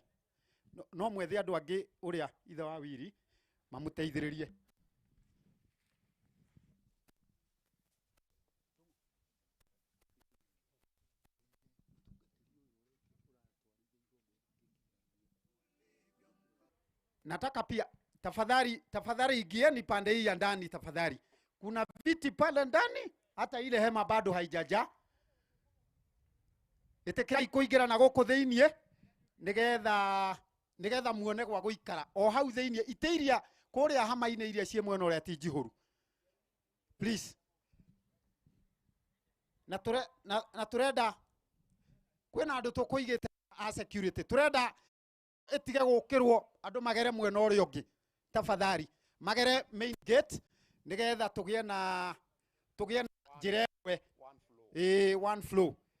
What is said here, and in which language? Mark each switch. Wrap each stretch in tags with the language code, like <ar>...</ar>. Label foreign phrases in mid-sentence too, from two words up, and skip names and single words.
<ki>No mwethe andu angi uria ithe wa wiri mamuteithiririe.</ki> <sw>Nataka pia tafadhali ingieni pande hii ya ndani tafadhali. Kuna viti pale ndani, hata ile hema bado haijajaa.</sw> <ki>Itekirai kuingira na guku thiinie nigetha muone gwa guikara o hau thiinie, iteiria kuria hama-ini iria cie mwena uria ti njihuru, please. Na turenda kwina andu tukuigite a security, turenda itige gukirwo andu magere mwena uria ungi tafadhali, magere</ki> <en>main gate</en> <ki>nigetha tugie na njira we one flow</ki>